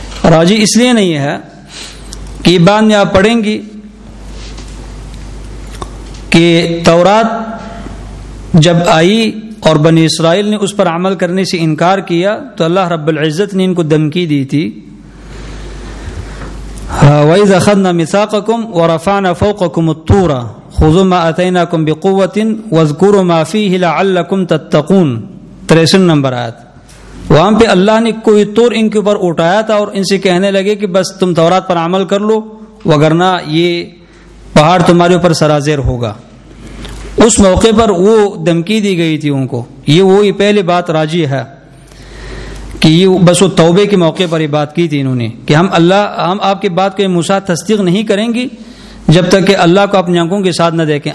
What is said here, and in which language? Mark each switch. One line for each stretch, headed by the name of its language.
Urdu: راجی اس لیے نہیں ہے کہ یہ بات میں آپ پڑھیں گی کہ تورات جب آئی اور بنی اسرائیل نے اس پر عمل کرنے سے انکار کیا, تو اللہ رب العزت نے ان کو دھمکی دی تھی,
Arabic: وَإِذْ أَخَذْنَا مِيثَاقَكُمْ وَرَفَعْنَا فَوْقَكُمُ الطُّورَ خذوا ما آتيناكم بقوة واذكروا ما فيه لعلكم تتقون.
Urdu: 63 نمبر آیت. وہاں پہ اللہ نے کوئی طور ان کے اوپر اٹھایا تھا اور ان سے کہنے لگے کہ بس تم تورات پر عمل کر لو وگرنہ یہ پہاڑ تمہارے اوپر سرازیر ہوگا. اس موقع پر وہ دھمکی دی گئی تھی ان کو. یہ وہی پہلی بات راجی ہے کہ یہ بس وہ توبے کے موقع پر یہ بات کی تھی انہوں نے کہ ہم آپ کی بات کو موسیٰ تصدیق نہیں کریں گے جب تک کہ اللہ کو اپنی آنکھوں کے ساتھ نہ دیکھیں.